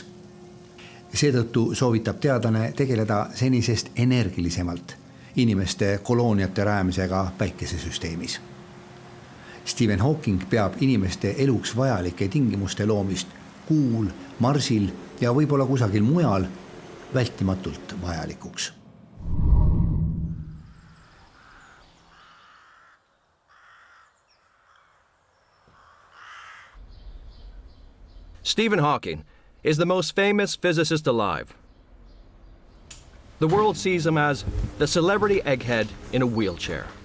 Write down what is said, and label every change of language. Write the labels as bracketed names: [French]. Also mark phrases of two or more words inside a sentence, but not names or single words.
[Estonian] Seetõttu soovitab teadlane tegeleda senisest energilisemalt inimeste kolooniate rajamisega päikesesüsteemis. Stephen Hawking peab inimeste eluks vajalike tingimuste loomist Kuul, Marsil ja võib-olla kusagil mujal vältimatult vajalikuks. [English] Stephen Hawking is the most famous physicist alive. The world sees him as the celebrity egghead in a wheelchair.